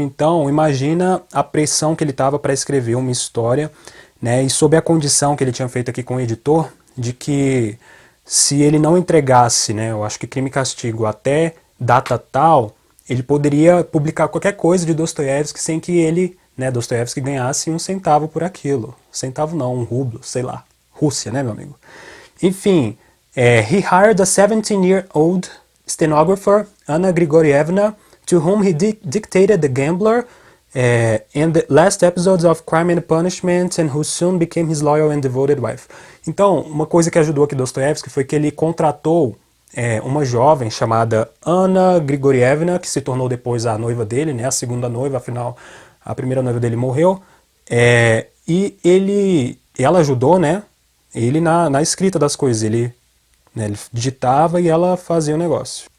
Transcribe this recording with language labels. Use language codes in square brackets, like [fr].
[pt] Então, imagina a pressão que ele estava para escrever uma história, né, e sob a condição que ele tinha feito aqui com o editor, de que se ele não entregasse, né, eu acho que Crime e Castigo até data tal, ele poderia publicar qualquer coisa de Dostoiévski sem que ele, né, Dostoiévski ganhasse um centavo por aquilo. Centavo não, um rublo, sei lá. Rússia, né, meu amigo? [en] Enfim, he hired a 17-year-old stenographer, Anna Grigorievna, to whom he dictated The Gambler and the last episodes of Crime and Punishment, and who soon became his loyal and devoted wife. [pt] Então, uma coisa que ajudou aqui Dostoiévski foi que ele contratou uma jovem chamada Anna Grigorievna, que se tornou depois a noiva dele, né, a segunda noiva, afinal a primeira noiva dele morreu, e ela ajudou, né, ele na escrita das coisas, ele digitava e ela fazia o negócio.